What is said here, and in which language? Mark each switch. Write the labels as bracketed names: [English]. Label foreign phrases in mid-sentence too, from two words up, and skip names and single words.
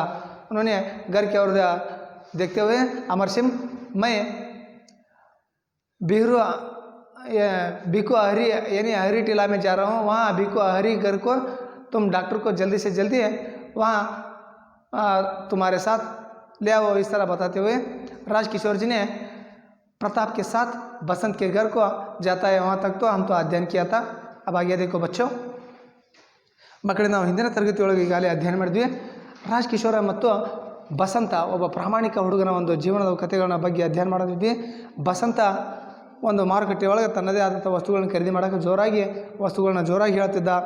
[Hindi] उन्होंने घर की ओर देखते हुए अमर सिंह मैं भिको हरी यानी हरी टीला में जा रहा हूँ, वहाँ भिको हरी घर को तुम डॉक्टर को जल्दी से जल्दी वहाँ तुम्हारे साथ ले आओ। इस तरह बताते हुए राजकिशोर जी ने प्रताप के साथ बसंत के घर को जाता है। वहाँ तक तो हम तो अध्ययन किया था। अब आगे देखो बच्चों, [Kannada] ಮಕ್ಕಳೇ ನಾವು ಹಿಂದಿನ ತರಗತಿಯೊಳಗೆ ಈಗಾಗಲೇ ಅಧ್ಯಯನ ಮಾಡಿದ್ವಿ। ರಾಜಕಿಶೋರ ಮತ್ತು ಬಸಂತ ಒಬ್ಬ ಪ್ರಾಮಾಣಿಕ ಹುಡುಗನ ಒಂದು ಜೀವನದ ಕಥೆಗಳ ಬಗ್ಗೆ ಅಧ್ಯಯನ ಮಾಡಿದ್ವಿ। ಬಸಂತ ಒಂದು ಮಾರುಕಟ್ಟೆಯೊಳಗೆ ತನ್ನದೇ ಆದಂಥ ವಸ್ತುಗಳನ್ನು ಖರೀದಿ ಮಾಡೋಕ್ಕೆ ವಸ್ತುಗಳನ್ನ ಜೋರಾಗಿ ಹೇಳ್ತಿದ್ದ।